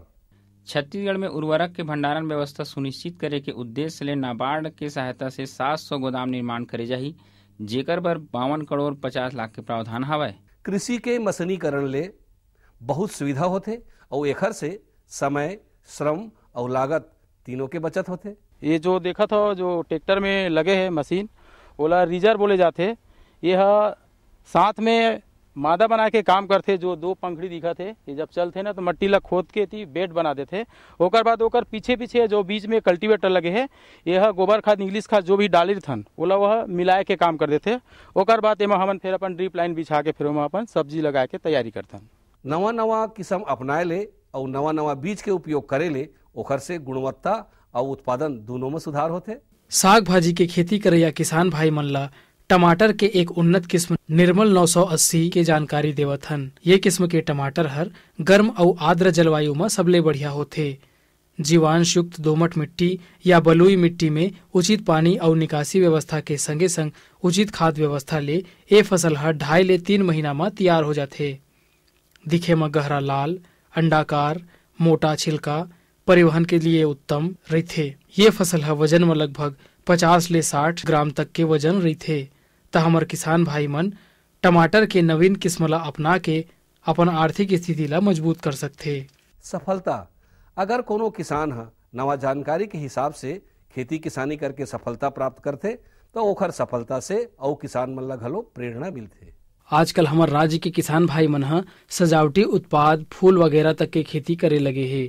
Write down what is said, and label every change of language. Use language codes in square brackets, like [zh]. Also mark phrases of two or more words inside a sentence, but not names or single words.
[hne] छत्तीसगढ़ में उर्वरक के भंडारण व्यवस्था सुनिश्चित करे के उद्देश्य ले नाबार्ड के सहायता से 700 गोदाम निर्माण करे जाही, जेकर बर 52 करोड़ 50 लाख के प्रावधान हवय। कृषि के मशीनीकरण ले बहुत सुविधा होते और एखर से समय, श्रम और लागत तीनों के बचत होते। ये जो देखा था जो ट्रैक्टर में लगे है मशीन, ओला रीजर बोले जाते। यह साथ में मादा बना के काम करते। जो 2 पंखड़ी दिखा थे, ये जब चलते ना तो मट्टी ला खोद के थी बेड बना देते। ओकर बाद ओकर पीछे पीछे जो बीच में कल्टीवेटर लगे है, यह गोबर खाद, इंग्लिश खाद जो भी डाली थन ओला वह मिलाए के काम कर देते। ओकर बाद एमा हमन फिर अपन ड्रिप लाइन बिछा के फिर ओमा अपन सब्जी लगा के तैयारी करथन। नवा नवा किस्म अपनाए ले और नवा नवा बीज के उपयोग करे ले ओखर से गुणवत्ता और उत्पादन दोनों में सुधार होते। साग भाजी के खेती करैया किसान भाई मन ला टमाटर के एक उन्नत किस्म निर्मल 980 के जानकारी देवत हन। ये किस्म के टमाटर हर गर्म और आर्द्र जलवायु में सबले बढ़िया होते। जीवांश युक्त दोमट मिट्टी या बलुई मिट्टी में उचित पानी और निकासी व्यवस्था के संगे संग उचित खाद व्यवस्था ले ये फसल हर 2.5 ले 3 महीना में तैयार हो जाते। दिखे में गहरा लाल, अंडाकार, मोटा छिलका, परिवहन के लिए उत्तम रहते। ये फसल है वजन में लगभग 50 ले 60 ग्राम तक के वजन रहते। तो हमर किसान भाई मन टमाटर के नवीन किस्म ला अपना के अपन आर्थिक स्थिति ला मजबूत कर सकते। सफलता, अगर कोनो किसान है नवा जानकारी के हिसाब से खेती किसानी करके सफलता प्राप्त करते तो ओखर सफलता से और किसान मन ला घलो प्रेरणा मिलते। आजकल हमारे राज्य के किसान भाई मन ह सजावटी उत्पाद, फूल वगैरह तक के खेती करे लगे है।